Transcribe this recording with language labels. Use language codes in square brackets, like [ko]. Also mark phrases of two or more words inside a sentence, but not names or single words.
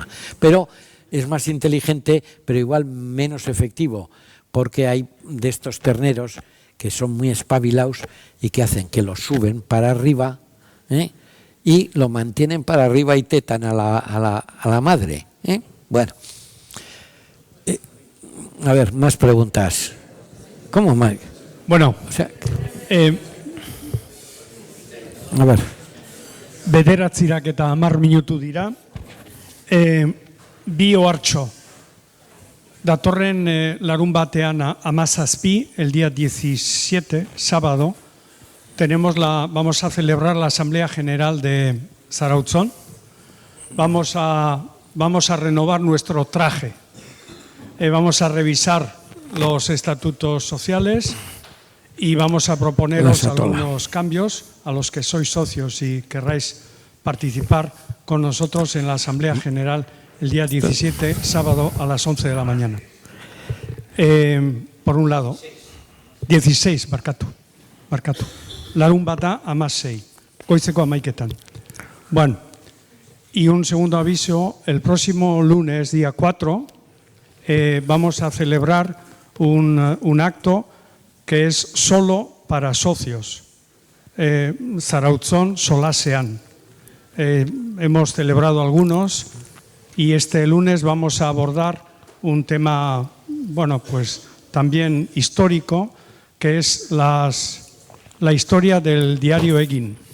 [es] Pero es más inteligente, pero igual menos efectivo, porque hay de estos terneros que son muy espabilados y que hacen que lo suben para arriba y lo mantienen para arriba y tetan a la madre. Bueno, a ver, más preguntas. ¿Cómo, Mike? Bueno, O sea, a ver. [eu] bederatzirak eta 10 minutu dira. Bi ohartxo. Datorren larun batean amazazpi, [es] el día 17, sábado, vamos a celebrar la Asamblea General de Zarautzón. Vamos a renovar nuestro traje. Vamos a revisar los estatutos sociales y vamos a proponeros algunos cambios a los que sois socios y querráis participar con nosotros en la Asamblea General el día 17, sábado a las 11 de la mañana. Por un lado, 16, [eu] barkatu. Larun bata amasei, goizeko amaiketan. [es] Bueno, y un segundo aviso, el próximo lunes, día 4, vamos a celebrar un acto que es solo para socios. Zarautzón Solasean. Hemos celebrado algunos y este lunes vamos a abordar un tema, bueno, pues también histórico, que es la historia del diario Egin.